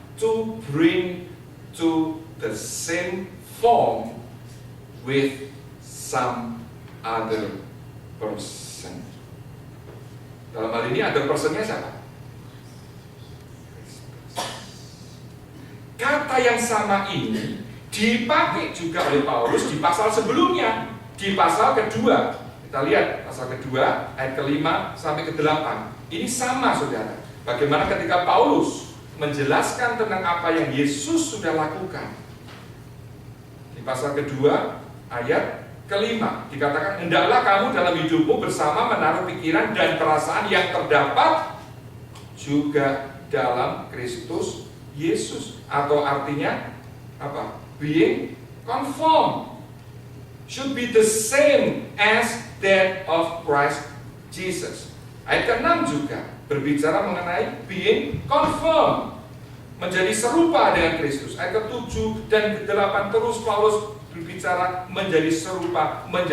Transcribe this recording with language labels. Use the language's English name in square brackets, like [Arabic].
[English] To bring to the same form with some other person. [Indonesian] Dalam hal ini other personnya siapa? Kata yang sama ini dipakai juga oleh Paulus di pasal sebelumnya. Di pasal kedua, kita lihat pasal kedua ayat ke-5 sampai ke-8. Ini sama saudara. Bagaimana ketika Paulus menjelaskan tentang apa yang Yesus sudah lakukan. Di pasal kedua ayat ke-5 dikatakan, hendaklah kamu dalam hidupmu bersama menaruh pikiran dan perasaan yang terdapat juga dalam Kristus Yesus. Atau artinya apa? [English] Being conformed. Should be the same as that of Christ Jesus. [Indonesian] Ayat ke-6 juga berbicara mengenai [English] being conformed, [Indonesian] menjadi serupa dengan Kristus. Ayat ke-7 dan ke-8 terus Paulus berbicara menjadi serupa.